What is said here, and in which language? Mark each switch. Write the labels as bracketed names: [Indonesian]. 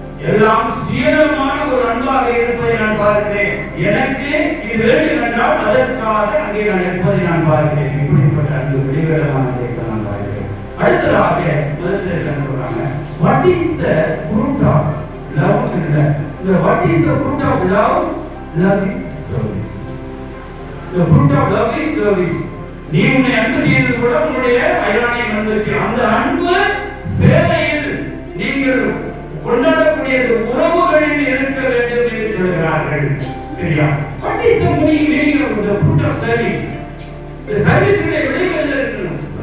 [Tamil] எல்லாம் சுயநலமான ஒரு அன்பாக இருப்பதை நான் பார்க்கிறேன். எனக்கு இது வேண்டும் என்றால் அதற்காக அங்கே நான் இருப்பதை நான் பார்க்கிறேன். இப்படிப்பட்ட அன்பு வெளிவேடமானதை நான் பார்க்கிறேன். அடுத்ததாக முதலில் என்ன சொல்றாங்க? [English] What is the fruit of love? What is the fruit of love? Love is service. The fruit of love is service. [Tamil] நீ உன்னை அன்பு செய்வது கூட உன்னுடைய அயலானை அன்பு செய்யும். அந்த அன்பு சேவையில் நீங்கள் கொண்டாடக்கூடிய உறவுகளில் இருக்க வேண்டும் என்று சொல்கிறார்கள். சரியா? [English] What is the meaning of the fruit of service? The service [Tamil] உடைய விளைவு என்ன இருக்கணும்?